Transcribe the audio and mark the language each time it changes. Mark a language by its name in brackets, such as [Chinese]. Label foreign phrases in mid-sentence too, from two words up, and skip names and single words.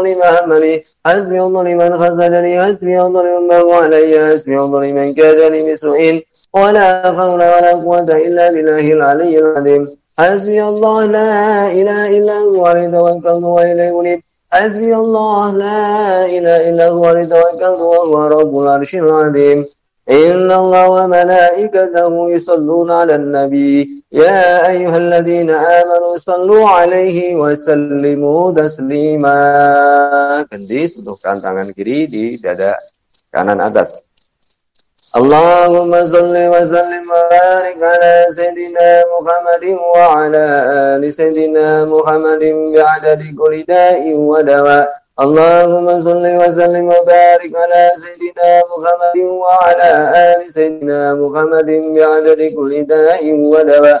[Arabic] لمحملي حسبي الله لمن خذلني حسبي الله لمن بغى علي حسبي الله لمن كادني بسوء ولا حول ولا قوة إلا بالله العلي العظيم حسبي الله لا إله إلا هو عليه توكلت وإليه أنيب حسبي الله لا إله إلا هو عليه توكلت وهو رب العرش العظيم إن الله وملائكته يصلون على النبي يا أيها الذين آمنوا صلوا عليه وسلموا تسليما. [Indonesian] Gendis untukkan tangan kiri di dada kanan atas. [Arabic] اللهم صل وسلم وبارك على سيدنا محمد وعلى آل سيدنا محمد بعدد كل داء ودواء. اللهم صل وسلم وبارك على سيدنا محمد وعلى آل سيدنا محمد بعدد كل داء ودواء.